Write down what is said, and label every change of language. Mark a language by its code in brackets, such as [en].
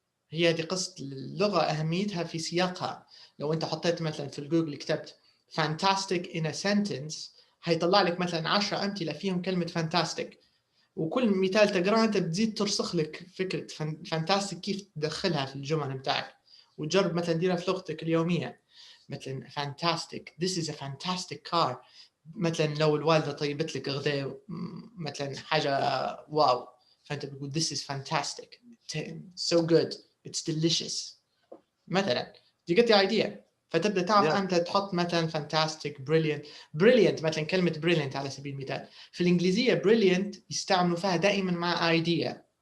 [ar] هي هذه قصة اللغة أهميتها في سياقها. لو أنت حطيت مثلا في الجوجل كتبت [en] fantastic in a sentence [ar] هيطلع لك مثلا 10 أمثلة فيهم كلمة fantastic وكل مثال تقرأه أنت بتزيد ترسخ لك فكرة fantastic كيف تدخلها في الجمل بتاعك وتجرب مثلا ديرها في لغتك اليومية. [en] مثلا fantastic this is a fantastic car. [ar] مثلا لو الوالدة طيبت لك غذاء مثلا حاجة واو فأنت بتقول [en] this is fantastic so good it's delicious [ar] مثلا. [en] Do you get the idea? [ar] فتبدأ تعرف أنت تحط مثلا fantastic brilliant مثلا كلمة brilliant على سبيل المثال في الإنجليزية brilliant يستعملوا فيها دائما مع idea